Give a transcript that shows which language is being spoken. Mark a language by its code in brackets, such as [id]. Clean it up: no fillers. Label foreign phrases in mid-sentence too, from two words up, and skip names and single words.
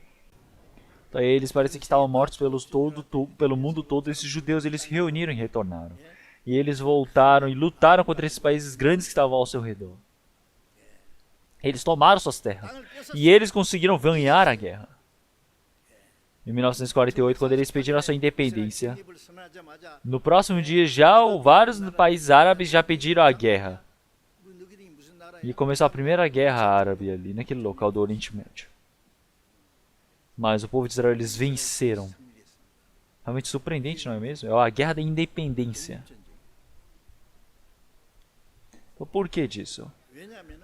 [pt] Então, eles parecem que estavam mortos pelo mundo todo. Esses judeus eles se reuniram e retornaram. E eles voltaram e lutaram contra esses países grandes que estavam ao seu redor. Eles tomaram suas terras. E eles conseguiram ganhar a guerra. Em 1948, quando eles pediram a sua independência, [ko] 독립을 선언하자마자 [pt] no próximo dia já vários países árabes já pediram a guerra. [ko] 너희들이 무슨 나라야? [pt] E começou a primeira guerra árabe ali, naquele local do Oriente Médio. Mas o povo de Israel, eles venceram. Realmente surpreendente, não é mesmo? É a guerra da independência. Então por que disso? [ko] 왜냐하면은